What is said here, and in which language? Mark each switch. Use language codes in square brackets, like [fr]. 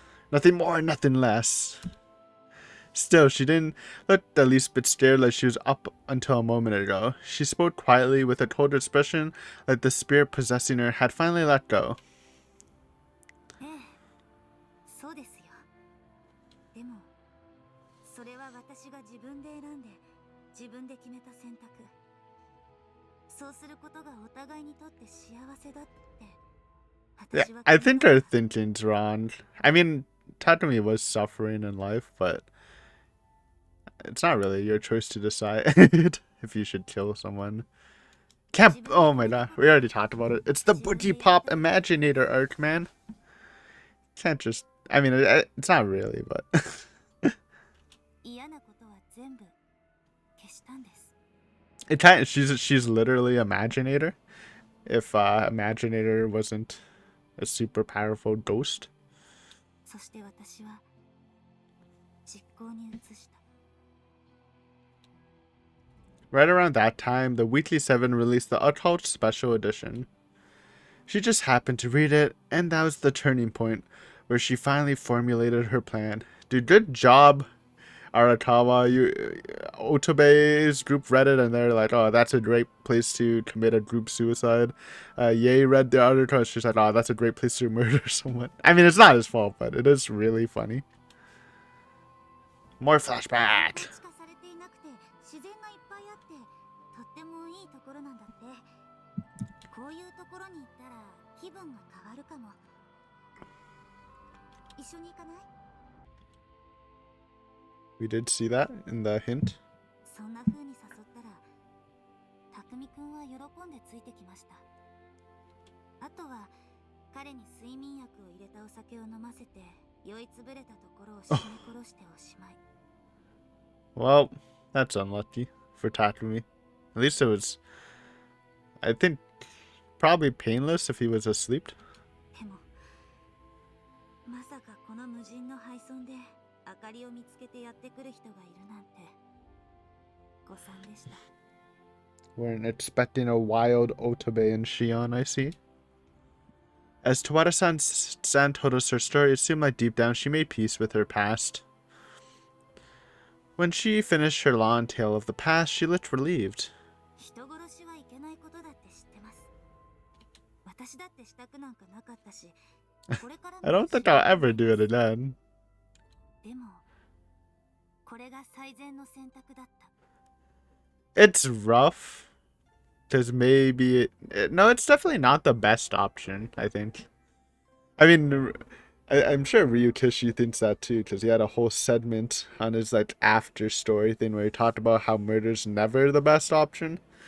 [en] Nothing more, nothing less. Still, she didn't look the least bit scared like she was up until a moment ago. She spoke quietly with a cold expression like the spirit possessing her had finally let go. [ja] ええ、そうですよ。でも、それは私が自分で選んで、自分で決めた選択。そうすることがお互いにとって幸せだって。 [en] Yeah, I think her thinking's wrong. I mean, Takumi was suffering in life, but it's not really your choice to decide if you should kill someone. Can't. Oh my god, we already talked about it. It's the Booty Pop Imaginator arc, man. Can't just. I mean, it's not really, but. [ja] 嫌なことは全部消したんです。 [en] It kind. She's literally Imaginator. If Imaginator wasn't a super powerful ghost. [ja] そして私は実行に移した。 [en] Right around that time, the Weekly 7 released the Occult Special Edition. She just happened to read it, and that was the turning point where she finally formulated her plan. Dude, good job, Arakawa. Otobei's group read it, and they're like, oh, that's a great place to commit a group suicide. Ye read the article, and she's like, oh, that's a great place to murder someone. I mean, it's not his fault, but it is really funny. More flashback. [ja] 地化されていなくて自然がいっぱいあってとってもいいところなんだって。こういうところに行ったら気分が変わるかも。一緒に行かない？ [en] We did see that in the hint. [ja] そんな風に誘ったら匠くんは喜んでついてきました。あとは彼に睡眠薬を入れたお酒を飲ませて酔いつぶれたところを絞め殺しておしまい。 [en] Well, that's unlucky for Takumi. At least it was, I think, probably painless if he was asleep. [ja] でもまさかこの無人の廃村で明かりを見つけてやってくる人がいるなんて誤算でした。 [en] Weren't expecting a wild Otobei in Shion, I see. As Tawada-san told us her story, it seemed like deep down she made peace with her past. When she finished her long tale of the past, she looked relieved. [ja] 人殺しはいけないことだって知ってます。私だってしたくなんかなかったし、これからも [en] I don't think I'll ever do it again. [ja] でもこれが最善の選択だった。 [en] It's rough. Because maybe no, it's definitely not the best option, I think. I mean, I'm sure Ryukishi thinks that too, because he had a whole segment on his like after story thing where he talked about how murder's never the best option.